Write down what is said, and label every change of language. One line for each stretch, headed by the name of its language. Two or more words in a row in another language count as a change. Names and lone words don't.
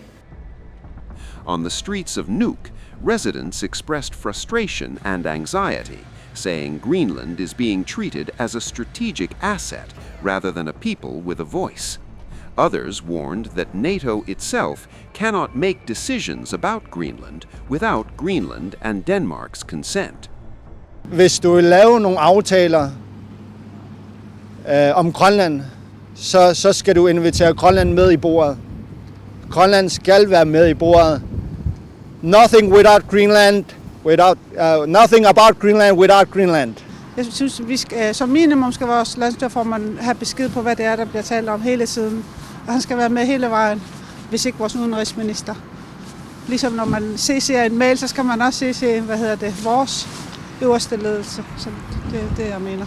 English: On the streets of Nuuk, residents expressed frustration and anxiety, saying Greenland is being treated as a strategic asset rather than a people with a voice. Others warned that NATO itself cannot make decisions about Greenland without Greenland and Denmark's consent.
Danish: Hvis du vil lave nogle aftaler om Grønland, så skal du invitere Grønland med i bordet. Grønland skal være med i bordet.
English: Nothing without Greenland, nothing about Greenland without Greenland.
Danish: Jeg synes, vi skal, som minimum skal vores landsstyreformand have besked på, hvad det er, der bliver talt om hele tiden. Og han skal være med hele vejen, hvis ikke vores udenrigsminister. Ligesom når man CC'er en mail, så skal man også CC, vores øverste ledelse. Så det er det, jeg mener.